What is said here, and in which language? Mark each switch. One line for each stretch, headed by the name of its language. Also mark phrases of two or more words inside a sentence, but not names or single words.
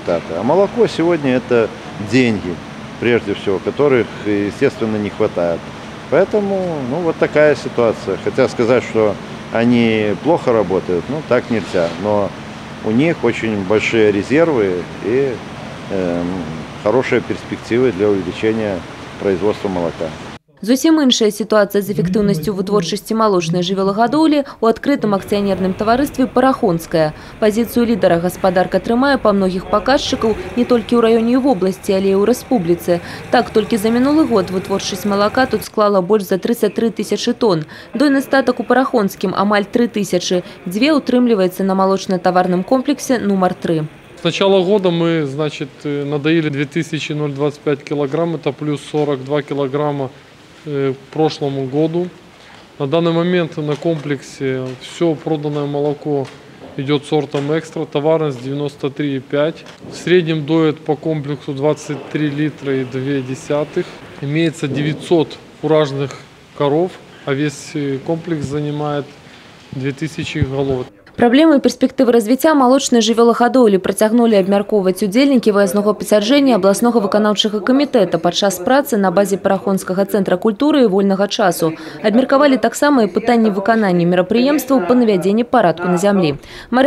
Russian: А молоко сегодня это деньги, прежде всего, которых, естественно, не хватает. Поэтому, ну, вот такая ситуация. Хотя сказать, что они плохо работают, ну, так нельзя. Но у них очень большие резервы и хорошие перспективы для увеличения производства молока.
Belarusian: Зусім іншая сітуацыя з эфектыўнасцю вытворчасці малочнай жывёлагадоўлі ў адкрытым акцыянерным таварыстве «Парахонская». Пазіцыю лідара гаспадарка трымае па многіх паказчыкаў не толькі ў раёне і вобласці, але і ў рэспубліцы. Так, толькі за мінулы год вытворчасць малака тут склала больш за 33 тысячы тонн. Дойны статак у Парахонскім амаль 3000. Дзве утрымліваецца
Russian: на молочно-товарном комплексе номер 3. С начала года мы, значит, надоили 2025 килограмм, это плюс 42 килограмма к прошлому году. На данный момент на комплексе все проданное молоко идет сортом экстра, товарность 93,5. В среднем доет по комплексу 23 литра и 0,2. Имеется 900 фуражных коров, а весь комплекс занимает 2000 голов.
Belarusian: Праблемы і перспектывы развіцця малочнай жывёлагадоўлі працягнулі абмяркоўваць удзельнікі выязнога пасяджэння абласнога выканаўчага камітэта падчас працы на базе Парахонскага цэнтра культуры і вольнага часу. Абмеркавалі таксама і пытанні выканання мерапрыемстваў па навядзенні парадку на зямлі.